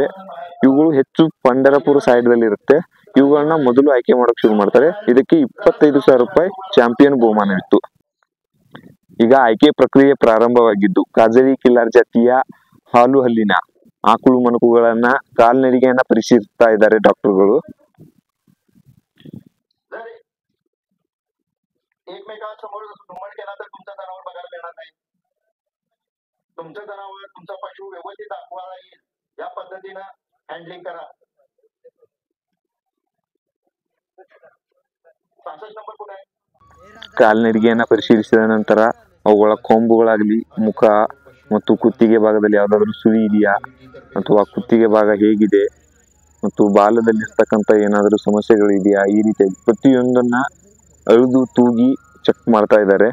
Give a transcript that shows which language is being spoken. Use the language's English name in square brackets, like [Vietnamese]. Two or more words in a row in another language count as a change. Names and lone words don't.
[Kannada] ಇವುಗಳು ಹೆಚ್ಚು ಪಂಡರಪುರ ಸೈಡ್ ದಲ್ಲಿ ಇರುತ್ತೆ. ಇವುಗಳನ್ನ ಮೊದಲು ಆಯ್ಕೆ ಮಾಡಕ್ ಶುರು ಮಾಡ್ತಾರೆ. ಇದಕ್ಕೆ 25,000 ರೂಪಾಯಿ ಚಾಂಪಿಯನ್ ಬಹುಮಾನವಿತ್ತು. ಈಗ ಆಯ್ಕೆ ಪ್ರಕ್ರಿಯೆ ಪ್ರಾರಂಭವಾಗಿದ್ದು, ಕಾಜಳಿ ಕಿಲಾರ್ ಜಾತಿಯ ಹಾಲು ಹಲ್ಲಿನ ಆಕಳು ಮಣಕುಗಳನ್ನ, ಕಾಲ್ನಡಿಗೆಯನ್ನ ಪರಿಶೀಲಿಸ್ತಾ ಇದ್ದಾರೆ ಡಾಕ್ಟರ್ಗಳು. [Marathi] तुमचं जनावर, तुमचा पशु व्यवस्थित दाखवायला येईल या पद्धतीनं हँडलिंग करा. 66 नंबर कुठे आहे? [Kannada] ಕಾಲ್ನಡಿಗೆಯನ್ನ ಪರಿಶೀಲಿಸಿದ ನಂತರ ಅವುಗಳ ಕೊಂಬುಗಳಾಗ್ಲಿ, ಮುಖ ಮತ್ತು ಕುತ್ತಿಗೆ ಭಾಗದಲ್ಲಿ ಯಾವ್ದಾದ್ರು ಸುಳಿ ಇದೆಯಾ ಅಥವಾ ಕುತ್ತಿಗೆ ಭಾಗ ಹೇಗಿದೆ ಮತ್ತು ಬಾಲದಲ್ಲಿರ್ತಕ್ಕಂಥ ಏನಾದರೂ ಸಮಸ್ಯೆಗಳು ಇದೆಯಾ, ಈ ರೀತಿಯಾಗಿ ಪ್ರತಿಯೊಂದನ್ನ ಅಳೆದು ತೂಗಿ ಚೆಕ್ ಮಾಡ್ತಾ ಇದ್ದಾರೆ.